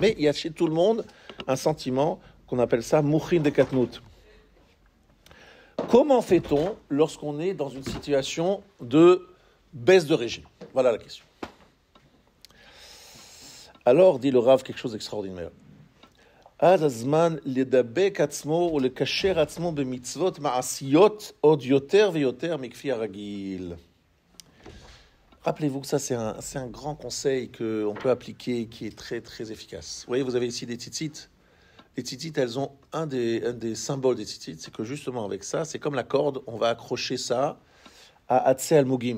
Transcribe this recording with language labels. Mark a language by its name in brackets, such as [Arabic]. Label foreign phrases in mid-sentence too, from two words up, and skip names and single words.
[French] Mais il y a chez tout le monde un sentiment qu'on appelle ça [Hebrew] מוחין דקטנות. [French] Comment fait-on lorsqu'on est dans une situation de baisse de régime? Voilà la question. Alors, dit le Rav, quelque chose d'extraordinaire. [Hebrew] אז הזמן לדבק עצמו ולקשר עצמו במצוות מעשיות עוד יותר ויותר מכפי הרגיל. [French] Rappelez-vous que ça, c'est un grand conseil qu'on peut appliquer, qui est très, très efficace. Vous voyez, vous avez ici des tzitzit. Les tzitzit, elles ont un des symboles des tzitzit, c'est que justement avec ça, c'est comme la corde, on va accrocher ça à Atzeh al-Mugim.